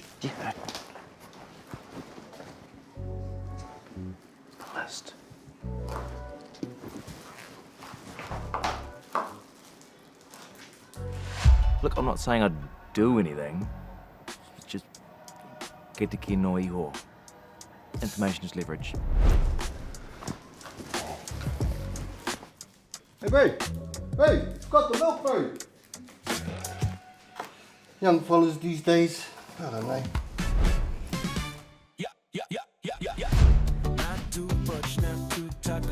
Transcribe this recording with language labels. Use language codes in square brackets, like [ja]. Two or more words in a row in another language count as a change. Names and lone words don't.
[en] Yeah. The list. Look, I'm not saying I'd do anything. It's just get to ki no iho. Information is leverage. Hey, bro. Hey, it's got the milk, bro. Young fellas these days, I don't know. Not too Butch, not too Tucker.